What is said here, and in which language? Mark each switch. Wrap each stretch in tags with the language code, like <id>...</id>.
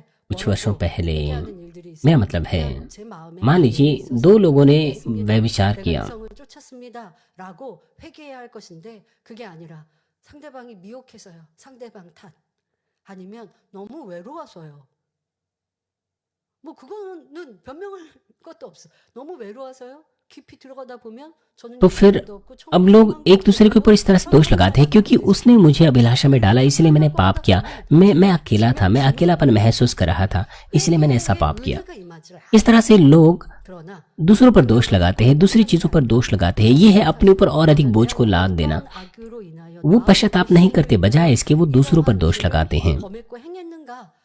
<hi>कुछ वर्षों पहले, मेरा मतलब है, मान लीजिए दो लोगों ने व्यभिचार किया।</hi> <ko>상대방이 미혹해서요. 상대방 탓. 아니면 너무 외로워서요. 뭐 그거는 변명할 것도 없어. 너무 외로워서요. 깊이 들어가다 보면 저는</ko> <hi>तो फिर अब लोग एक दूसरे के ऊपर इस तरह से दोष लगाते हैं, क्योंकि उसने मुझे अभिलाषा में डाला इसलिए मैंने पाप किया। मैं अकेला था, मैं अकेलापन महसूस कर रहा था, इसलिए मैंने ऐसा पाप किया। इस तरह से लोग दूसरों पर दोष लगाते हैं, दूसरी चीजों पर दोष लगाते हैं। ये है अपने ऊपर और अधिक बोझ को लाद देना। वो पश्चाताप नहीं करते, बजाय इसके वो दूसरों पर दोष लगाते हैं।</hi>